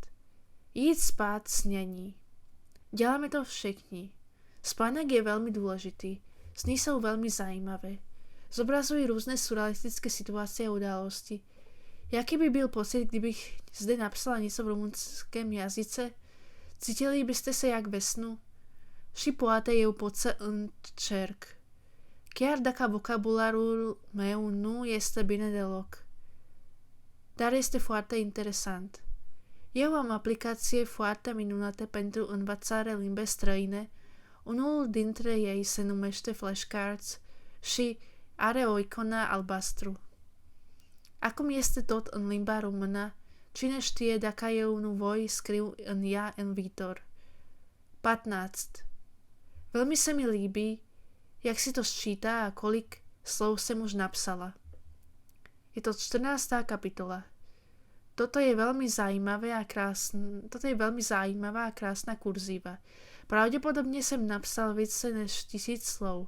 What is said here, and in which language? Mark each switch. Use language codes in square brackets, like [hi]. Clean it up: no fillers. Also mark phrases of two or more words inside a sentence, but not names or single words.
[cs] Jít spát snění. Děláme to všichni. Spánek je velmi důležitý. Sny jsou velmi zajímavé. Zobrazují různé surrealistické situace a události. Jaký by byl pocit, kdybych zde napsala něco v rumunském jazyce? Cítili byste se jak ve snu? [ro] Și poate eu pot să încerc. Chiar dacă vocabularul meu nu este bine deloc. Dar este foarte interesant. Eu am aplicație foarte minunate pentru învățare limbe străine. Unul dintre ei se numește Flashcards și are o iconă albastru. Acum este tot în limba română. Cine știe dacă eu nu voi scriu în ea în viitor. 15. [cs] Velmi se mi líbí, jak si to sčítá a kolik slov jsem už napsala. Je to 14. kapitola. Toto je velmi zajímavá a krásná kurziva. Pravděpodobně jsem napsal více než 1000 slov.